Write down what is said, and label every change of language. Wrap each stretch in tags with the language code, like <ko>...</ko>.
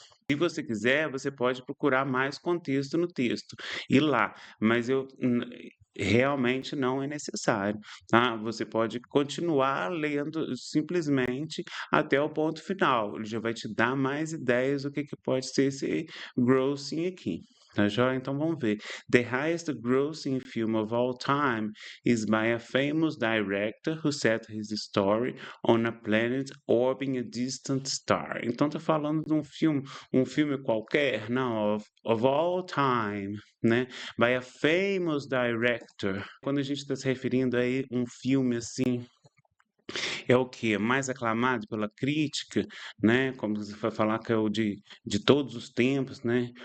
<pt>Se você quiser, você pode procurar mais contexto no texto, ir lá, mas realmente não é necessário, tá? Você pode continuar lendo simplesmente até o ponto final. Ele já vai te dar mais ideias do que pode ser esse grossing aqui. Tá joia? Então vamos ver.</pt> <en>The highest grossing film of all time is by a famous director who set his story on a planet orbiting a distant star.</en> <pt>Então tá falando de um filme qualquer? Não,</pt> <en>of all time,</en> <pt>né?</pt> <en>By a famous director.</en> <pt>Quando a gente está se referindo aí um filme assim, é o que? Mais aclamado pela crítica, né? Como você vai falar que é o de todos os tempos, né?</pt>